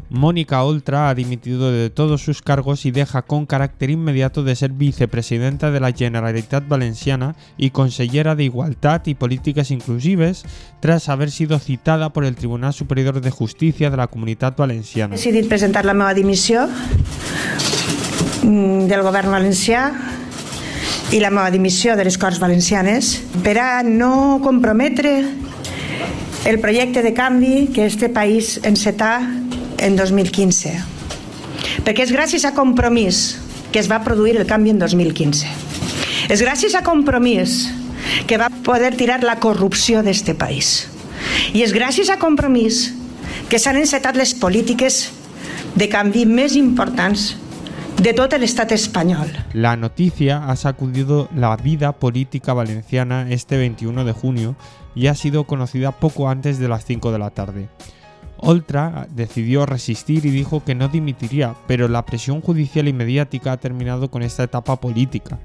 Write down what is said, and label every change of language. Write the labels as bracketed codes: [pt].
[es] Mónica Oltra ha dimitido de todos sus cargos y deja con carácter inmediato de ser vicepresidenta de la Generalitat Valenciana y consellera de Igualdad y Políticas Inclusives tras haber sido citada por el Tribunal Superior de Justicia de la Comunitat Valenciana. [ca] He decidit presentar la meva dimissió del govern valencià i la meva dimissió de les Corts Valencianes per a no comprometre el projecte de canvi que este país encetà en 2015. Perquè és gràcies a Compromís que es va produir el canvi en 2015. És gràcies a Compromís que va poder tirar la corrupció d'aquest país. I és gràcies a Compromís que s'han encetat les polítiques de canvi més importants [es] de todo el Estado español. La noticia ha sacudido la vida política valenciana este 21 de junio y ha sido conocida poco antes de las 5 de la tarde. Oltra decidió resistir y dijo que no dimitiría, pero la presión judicial y mediática ha terminado con esta etapa política.